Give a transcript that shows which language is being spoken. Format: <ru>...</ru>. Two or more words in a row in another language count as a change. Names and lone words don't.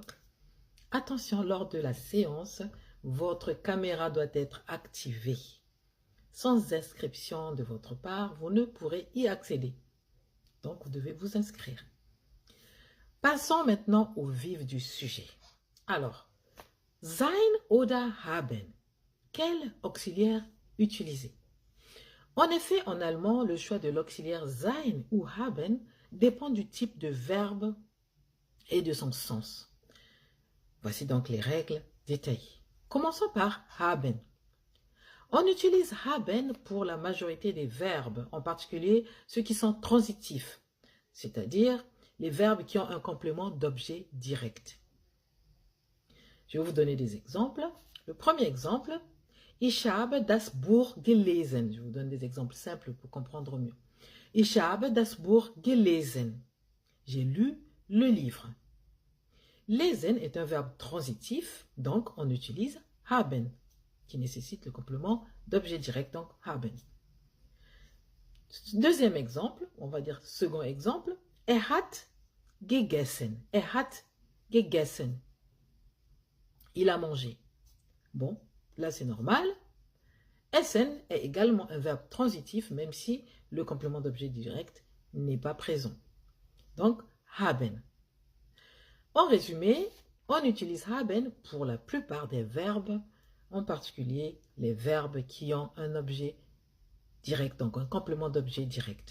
<fr>Attention, lors de la séance, votre caméra doit être activée. Sans inscription de votre part, vous ne pourrez y accéder. Donc, vous devez vous inscrire. Passons maintenant au vif du sujet. Alors,</fr> <de>sein oder haben.</de> <fr>Quel auxiliaire utiliser? En effet, en allemand, le choix de l'auxiliaire sein ou haben dépend du type de verbe et de son sens. Voici donc les règles détaillées. Commençons par haben. On utilise haben pour la majorité des verbes, en particulier ceux qui sont transitifs, c'est-à-dire les verbes qui ont un complément d'objet direct. Je vais vous donner des exemples. Le premier exemple,</fr> <de>ich habe das Buch gelesen.</de> <fr>Je vous donne des exemples simples pour comprendre mieux.</fr> <de>Ich habe das Buch gelesen.</de> <fr>J'ai lu le livre. Lesen est un verbe transitif, donc on utilise haben, qui nécessite le complément d'objet direct, donc haben. Deuxième exemple, on va dire second exemple,</fr> <de>er hat gegessen. Er hat gegessen.</de> <fr>Il a mangé. Bon, là c'est normal. Essen est également un verbe transitif, même si le complément d'objet direct n'est pas présent. Donc, haben. En résumé, on utilise haben pour la plupart des verbes, en particulier les verbes qui ont un objet direct, donc un complément d'objet direct.</fr>